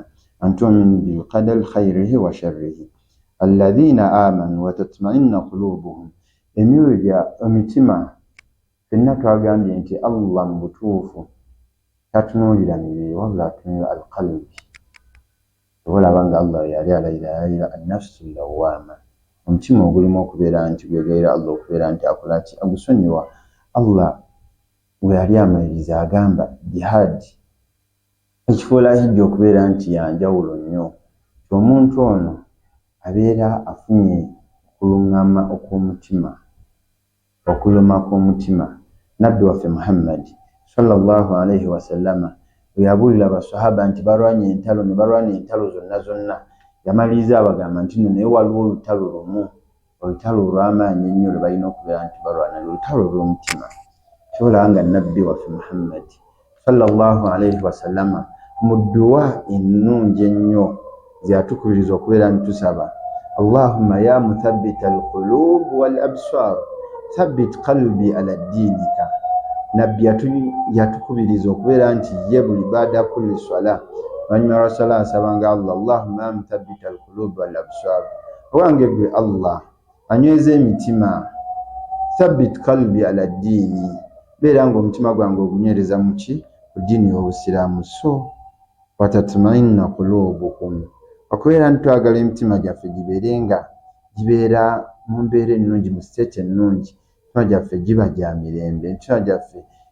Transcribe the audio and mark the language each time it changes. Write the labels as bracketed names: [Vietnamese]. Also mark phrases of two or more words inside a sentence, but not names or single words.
[Arabic] أن تؤمن بالقدر خيره وشره. الذين آمنوا وتطمئن قلوبهم, [Ganda] emitima fenna twagambye nti Allah mu butuufu tatunuulira mibiri wabula atunuulira alqalbi. Olaba nga Allah yali alayira [Arabic] النفس اللوامة, [Ganda] omutima ogulimu okubeera nti gwegaira Allah okubeera nti akola ki? Agusonyiwa. Allah bwe yali amaliriza agamba jihad ekifuula hijja okubeera nti yanjawulo nnyo, omuntu ono abeera afunye kulungama okw'omutima okuluma kw'omutima. Nabbi waffe Muhammad [Arabic] صلى الله عليه وسلم [Ganda] bwe yabuulira abasahaba nti balwanye entalo ne balwana entalo zonna yamaliriza abagamba nti nno naye waliwo olutalo lumu, olutalo olw'amaanyi ennyo lwe balina okubeera nti balwana, olutalo lw'omutima. Kyolaba nga nabbi waffe Muhammad [Arabic] صلى الله عليه وسلم [Ganda] mu dduwa ennungi ennyo zeyatukubiriza okubeera nitusaba, [Arabic] اللهم يا مثبت القلوب والأبصار ثبت قلبي على دينك. [Ganda] Nabbi yatukubiriza okubeera nti ye buli [Arabic] بعد كل صلاة [Ganda] wanyuma wa swala asabanga Allah, [Arabic] اللهم يا مثبت القلوب والأبصار, [Ganda] owange gwe Allah anyweza emitima, [Arabic] ثبت قلبي على دين, [Ganda] beera nga omutima gwange ogunyereza muki ku ddiini y'obusiraamu. So [Arabic] وتطمئن قلوبكم, [Ganda] okubeera ntitwagala emitima gyaffe gibeera mu mbeera ennungi, mu state ennungi, emitima gyaffe giba gya mirembe, emitima gyaffe